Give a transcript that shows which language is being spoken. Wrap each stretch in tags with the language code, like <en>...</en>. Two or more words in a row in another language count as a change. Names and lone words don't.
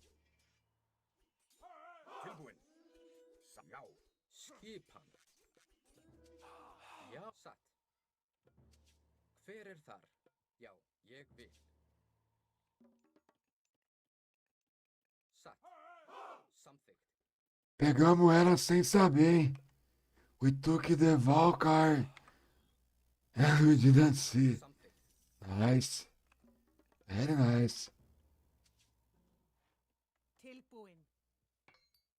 <is>Tilbúin. Já. Skipan. Já. Satt. Hver er þar? Já. Ég vil. Satt. Samþykkt.</is> <pt>Pegamos ela sem saber, hein?</pt> <en>We took the Valkyrie. And we didn't see.</en> <is>Samþykkt.</is> <en>Nice. Very nice.</en> <is>Tilbúin.</is>